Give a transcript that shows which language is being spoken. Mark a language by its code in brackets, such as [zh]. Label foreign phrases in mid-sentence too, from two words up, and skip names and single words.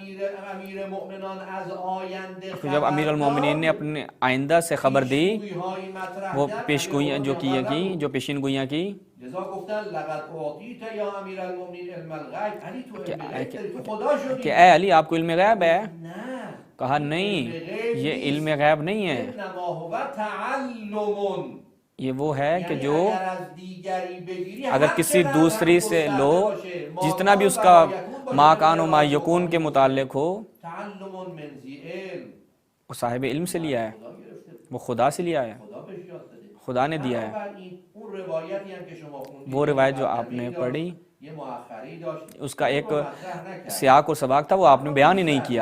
[ur] جب امیر المومنین نے اپنے آئندہ سے خبر دی، وہ پیشگوئیاں جو پیشین گوئیاں کی کہ اے علی آپ کو علم غیب ہے؟ کہا نہیں، یہ علم غیب نہیں ہے، یہ وہ ہے کہ جو اگر کسی دوسری سے لو، جتنا بھی اس کا [ar] ما کان و ما یکون [ur] کے متعلق ہو، وہ صاحب علم سے لیا ہے، وہ خدا سے لیا ہے، خدا نے دیا ہے۔ وہ روایت جو آپ نے پڑھی اس کا ایک سیاق اور سباق تھا، وہ آپ نے بیان ہی نہیں کیا۔